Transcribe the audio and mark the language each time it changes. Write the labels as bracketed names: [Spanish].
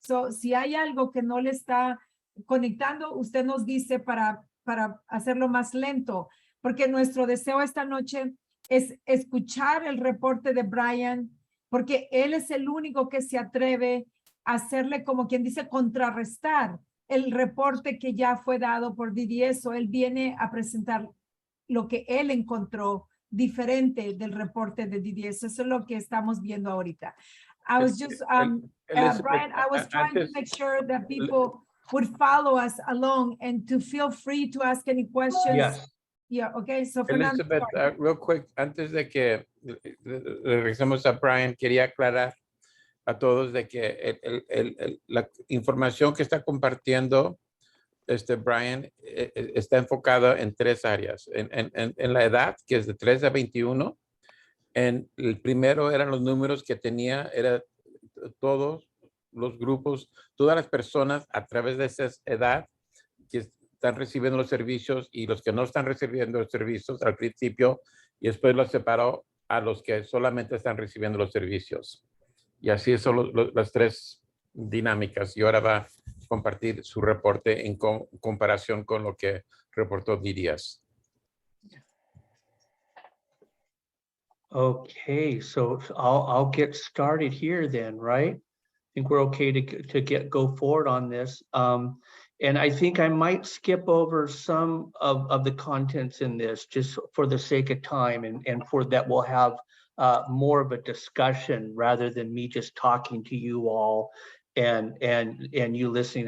[Spanish] Si hay algo que no le está conectando, usted nos dice para hacerlo más lento, porque nuestro deseo esta noche es escuchar el reporte de Bryan, porque él es el único que se atreve a hacerle, como quien dice, contrarrestar el reporte que ya fue dado por DDS. Él viene a presentar lo que él encontró diferente del reporte de DDS. Eso es lo que estamos viendo ahorita. [English] I was just, Bryan, I was trying to make sure that people would follow us along and to feel free to ask any questions. Yes. Yeah, okay, so Fernando. [Spanish] Elizabeth, [English] real quick, [Spanish] antes de que regresemos a Bryan, quería aclarar a todos de que la información que está compartiendo Bryan está enfocada en tres áreas. En la edad, que es de 3 a 21. El primero eran los números que tenía, era todos los grupos, todas las personas a través de esa edad que están recibiendo los servicios y los que no están recibiendo los servicios al principio, y después los separó a los que solamente están recibiendo los servicios. Y así son las tres dinámicas. Y ahora va a compartir su reporte en comparación con lo que reportó DDS. [English] Okay, so I'll get started here then, right? think we're okay to go forward on this. And I think I might skip over some of the contents in this just for the sake of time, and for that we'll have more of a discussion rather than me just talking to you all and you listening.